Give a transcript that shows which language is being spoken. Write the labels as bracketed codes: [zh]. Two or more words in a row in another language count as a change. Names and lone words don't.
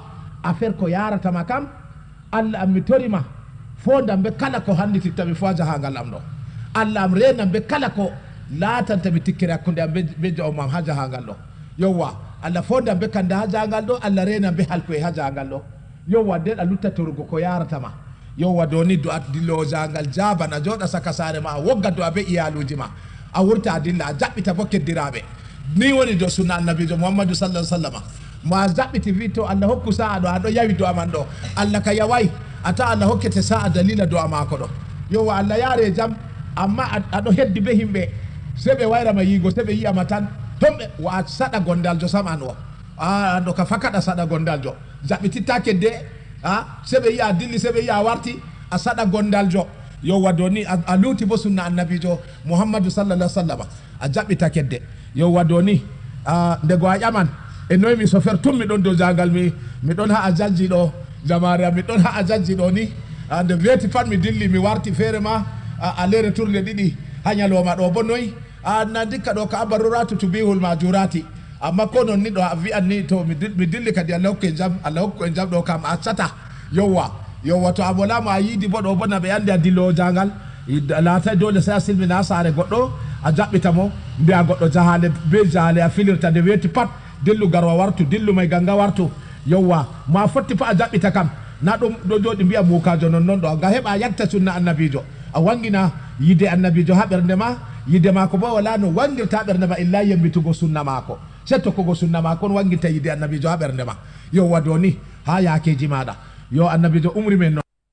[ff] affaire ko yaratama kam Allah am mi torima fondam be kala ko handitittami fo jahangal am ɗo Allah am renam be kala ko latantami tikkere hakkude am be jawmam ha jahangal ɗo yowwa Allah fondam be kande ha jahangal ɗo Allah renam be halkoye ha jahangal ɗo yowwa nden a luttatorugo ko yaratama yowwa do ni do a dillo jahangal jaban a joɗa saka sare ma a wogga do a be iyaluji ma a wurta a dilla a jaɓɓita bo keddiraɓe ni woni do sunna annabijo Muhammadu [ar] صلى الله عليه وسلم [ff] ma jaɓɓiti wi to Allah hokku sa'a ɗo aɗo yawi do aman ɗo Allah ka yawai ata Allah hokkete sa'a dalila do amako ɗo yowwa Allah yaare jam amma aɗo heddi be himɓe se ɓe wayrama yigo se ɓe yiyama tan tomɓe wa saɗa gondaljo sam an o ɗo ka fakaɗa saɗa gondaljo jaɓɓititta kedde se ɓe yiya dilli se ɓe yiya warti a saɗa gondaljo yowwa do ni a luuti bo sunna annabijo Muhammadu [ar] صلى الله عليه وسلم [ff] a jaɓɓita kedde yowwa do ni ndego a ƴaman e noy mi sofer tum miɗon dow jangal mi ɗon ha a janji ɗo jamare am miɗon ha a janji ɗo ni nde weeti pat mi dilli mi warti feere ma a lere tourne ɗiɗi ha ñalowma ɗo bo noyi na dikka ɗo ka abaruratu tubihul majurati amma ko non ni ɗo a wi'an ni to mi dilli kadi Allah hokku en jam ɗo kam a accata yowwa to a volama a yiidi bo ɗo bo na ɓe andi a dillowo jangal laatay dole sai a silmina sare goɗɗo a jaɓɓita mo mbiya goɗɗo jahale be jahale a filirta nde weeti pat dillu garwa wartu dillu may ganga wartu yowwa ma fotti fa a jaɓɓita kam na ɗum ɗo joɗi mbiya mukajo non ɗo ga heɓa yatta sunna annabijo a wangina yide annabijo ha ɓernde ma yide mako bo wala no wangirta ɓernde ma illa yembitugo sunna mako se tokkugo sunna mako on wangirta yide annabijo ha ɓernde ma yowwa do ni ha yakeji maɗa yo annabijo umri men noon